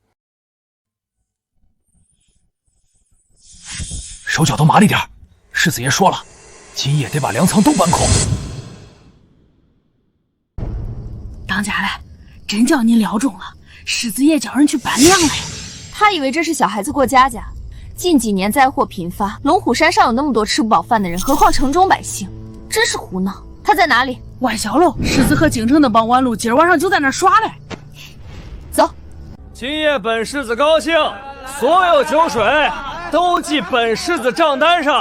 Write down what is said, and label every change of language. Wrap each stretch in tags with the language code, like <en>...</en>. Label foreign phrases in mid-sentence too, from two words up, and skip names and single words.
<zh>手腳都麻利點，世子爺說了，今夜得把糧倉都搬空。當家的，真叫您撩中了，世子爺叫人去搬糧了。他以為這是小孩子過家家。近幾年災禍頻發，龍虎山上有那麼多吃不飽飯的人，何況城中百姓，真是胡鬧。他在哪裡？外小樓，世子和京城的帮完路，今兒晚上就在那兒耍嘞。走。今夜本世子高興，所有酒水都記本世子賬單上。</zh>